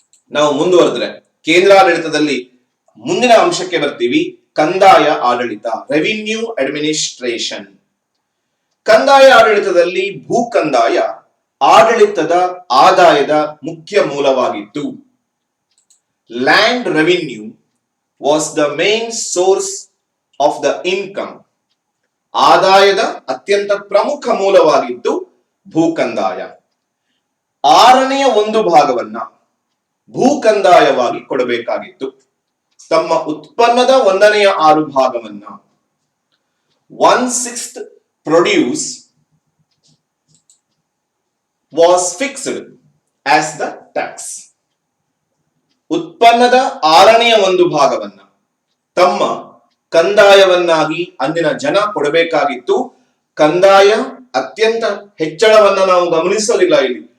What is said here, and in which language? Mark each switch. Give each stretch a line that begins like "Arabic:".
Kannada: ನಾವು ಮುಂದುವರೆದ್ರೆ ಕೇಂದ್ರಾಡಳಿತದಲ್ಲಿ ಮುಂದಿನ ಅಂಶಕ್ಕೆ ಬರ್ತೀವಿ. ಕಂದಾಯ ಆಡಳಿತ, ರೆವಿನ್ಯೂ ಅಡ್ಮಿನಿಸ್ಟ್ರೇಷನ್. ಕಂದಾಯ ಆಡಳಿತದಲ್ಲಿ ಭೂ ಕಂದಾಯ ಆಡಳಿತದ ಆದಾಯದ ಮುಖ್ಯ ಮೂಲವಾಗಿತ್ತು.
English: Land revenue was the main source of the income.
Kannada: ಆದಾಯದ ಅತ್ಯಂತ ಪ್ರಮುಖ ಮೂಲವಾಗಿದ್ದು ಭೂ ಕಂದಾಯ. 1/6 ಒಂದು ಭಾಗವನ್ನ ಭೂ ಕಂದಾಯವಾಗಿ ಕೊಡಬೇಕಾಗಿತ್ತು. ತಮ್ಮ ಉತ್ಪನ್ನದ 1/6 ಭಾಗವನ್ನ
English: 1/6 produce was fixed as the tax.
Kannada: ಉತ್ಪನ್ನದ 1/6 ಒಂದು ಭಾಗವನ್ನ ತಮ್ಮ ಕಂದಾಯವನ್ನಾಗಿ ಅಂದಿನ ಜನ ಕೊಡಬೇಕಾಗಿತ್ತು. ಕಂದಾಯ ಅತ್ಯಂತ ಹೆಚ್ಚಳವನ್ನ ನಾವು ಗಮನಿಸಲಿಲ್ಲ ಇಲ್ಲಿ.